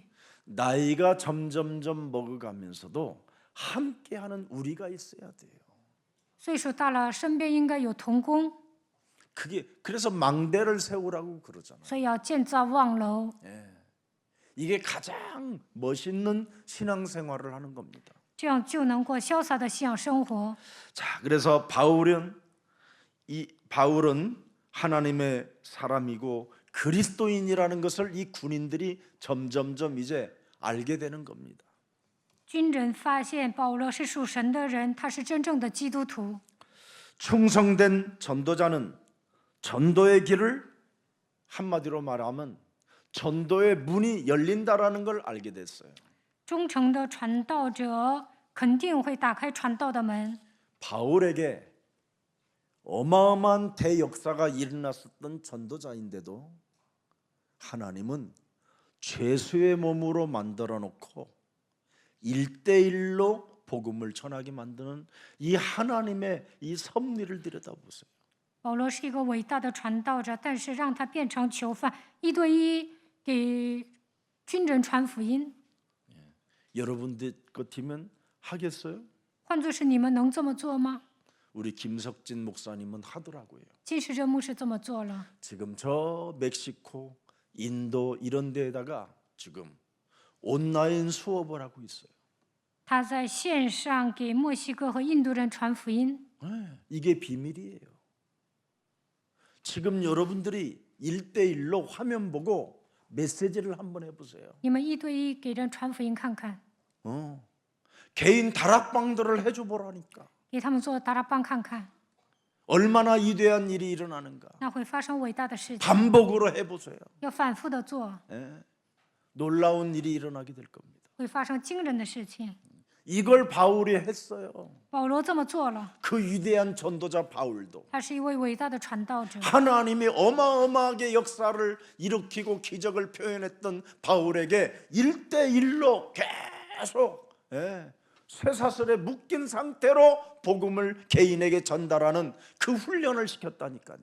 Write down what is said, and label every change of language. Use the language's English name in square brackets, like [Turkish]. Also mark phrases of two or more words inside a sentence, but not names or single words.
[Korean] 나이가 점점점 먹어가면서도 함께하는 우리가 있어야 돼요. [Chinese] 岁数大了，身边应该有同工， [Korean] 그래서 망대를 세우라고 그러잖아요. [Chinese] 所以要建造望楼。 [Korean] 이게 가장 멋있는 신앙생활을 하는 겁니다. [Chinese] 这样就能过潇洒的信仰生活。 [Korean] 자, 그래서 바울은 하나님의 사람이고 그리스도인이라는 것을 이 군인들이 점점점 이제 알게 되는 겁니다. [Chinese] 军人发现保罗是属神的人，他是真正的基督徒。 [Korean] 충성된 전도자는 전도의 길을 한마디로 말하면 전도의 문이 열린다라는 걸 알게 됐어요. [Chinese] 忠诚的传道者肯定会打开传道的门。 [Korean] 바울에게 어마어마한 대역사가 일어났었던 전도자인데도 하나님은 죄수의 몸으로 만들어 놓고 1대1로 복음을 전하게 만드는 이 하나님의 이 섭리를 들여다보세요. [Chinese] 保罗是一个伟大的传道者，但是让他变成囚犯，一对一给军人传福音。 [Korean] 여러분들 같으면 하겠어요? [Chinese] 换作是你们，能这么做吗？ [Korean] 우리 김석진 목사님은 하더라고요. [Chinese] 金世珍牧师这么做了。 [Korean] 지금 저 멕시코, 인도 이런 데에다가 지금 온라인 수업을 하고 있어요. [Chinese] 他在线上给墨西哥和印度人传福音。 [Korean] 이게 비밀이에요. 지금 여러분들이 1대1로 화면 보고 메시지를 한번 해보세요. [Chinese] 你们一对一给人传福音看看， [Korean] 개인 다락방들을 해줘 보라니까. [Chinese] 给他们做达拉邦看看， [Korean] 얼마나 위대한 일이 일어나는가. [Chinese] 那会发生伟大的事情。 [Korean] 반복으로 해보세요. [Chinese] 要反复的做， [Korean] 놀라운 일이 일어나게 될 겁니다. [Chinese] 会发生惊人的事情。 [Korean] 이걸 바울이 했어요. [Chinese] 保罗这么做了， [Korean] 그 위대한 전도자 바울도 [Chinese] 他是一位伟大的传道者。 [Korean] 하나님이 어마어마하게 역사를 일으키고 기적을 표현했던 바울에게 1대1로 계속 쇠사슬에 묶인 상태로 복음을 개인에게 전달하는 그 훈련을 시켰다니까요.